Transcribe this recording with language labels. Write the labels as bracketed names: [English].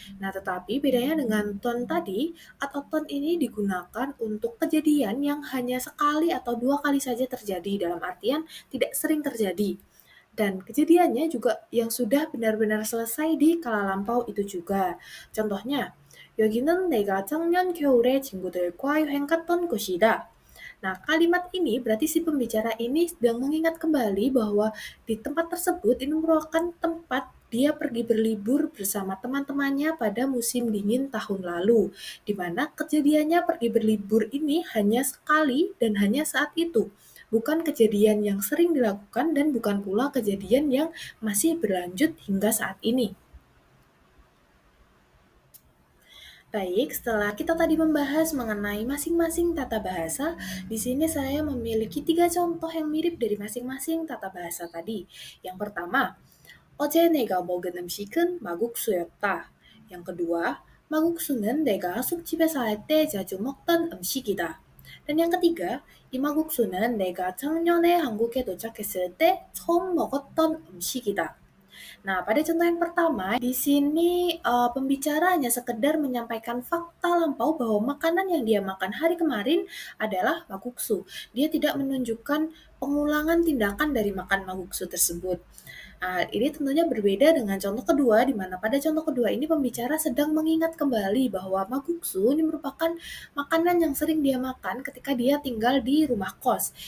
[Indonesian] Nah, tetapi bedanya dengan ton tadi, at-oton ini digunakan untuk kejadian yang hanya sekali atau dua kali saja terjadi, dalam artian tidak sering terjadi. Dan kejadiannya juga yang sudah benar-benar selesai di kala lampau itu juga. Contohnya, [Korean] 여기는 내가 작년 겨울에 친구들과 여행 갔던 곳이다. [Indonesian] Nah, kalimat ini berarti si pembicara ini sedang mengingat kembali bahwa di tempat tersebut ini merupakan tempat dia pergi berlibur bersama teman-temannya pada musim dingin tahun lalu, di mana kejadiannya pergi berlibur ini hanya sekali dan hanya saat itu, bukan kejadian yang sering dilakukan dan bukan pula kejadian yang masih berlanjut hingga saat ini. Baik, setelah kita tadi membahas mengenai masing-masing tata bahasa, di sini saya memiliki tiga contoh yang mirip dari masing-masing tata bahasa tadi. Yang pertama, [Korean] 어제 내가 먹은 음식은 막국수였다. [Indonesian] Yang kedua, [Korean] 막국수는 내가 숙집에서 살 때 자주 먹던 음식이다. [Indonesian] Dan yang ketiga, [Korean] 이 막국수는 내가 작년에 한국에 도착했을 때 처음 먹었던 음식이다. [Indonesian] Nah, pada contoh yang pertama, di sini pembicara hanya sekedar menyampaikan fakta lampau bahwa makanan yang dia makan hari kemarin adalah makuksu. Dia tidak menunjukkan pengulangan tindakan dari makan makuksu tersebut. Ini tentunya berbeda dengan contoh kedua, di mana pada contoh kedua ini pembicara sedang mengingat kembali bahwa makguksu ini merupakan makanan yang sering dia makan ketika dia tinggal di rumah kos.